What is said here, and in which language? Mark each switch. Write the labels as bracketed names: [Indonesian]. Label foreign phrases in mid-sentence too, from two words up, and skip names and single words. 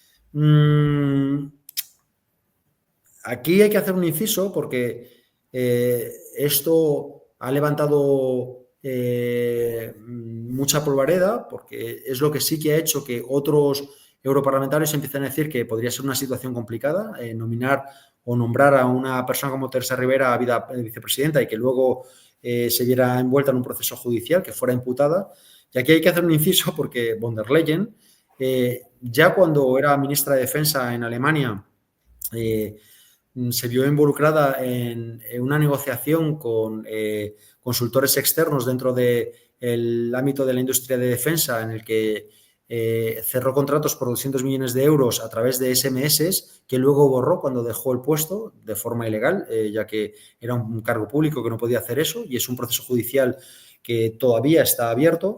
[Spanish] Aquí hay que hacer un inciso porque esto ha levantado mucha polvareda, porque es lo que sí que ha hecho que otros europarlamentarios empiecen a decir que podría ser una situación complicada nominar o nombrar a una persona como Teresa Rivera a vida vicepresidenta y que luego se viera envuelta en un proceso judicial, que fuera imputada. Y aquí hay que hacer un inciso porque von der Leyen, ya cuando era ministra de Defensa en Alemania, se vio involucrada en una negociación con consultores externos dentro del ámbito de la industria de defensa, en el que cerró contratos por 200 millones de euros a través de SMS, que luego borró cuando dejó el puesto de forma ilegal, ya que era un cargo público que no podía hacer eso, y es un proceso judicial que todavía está abierto.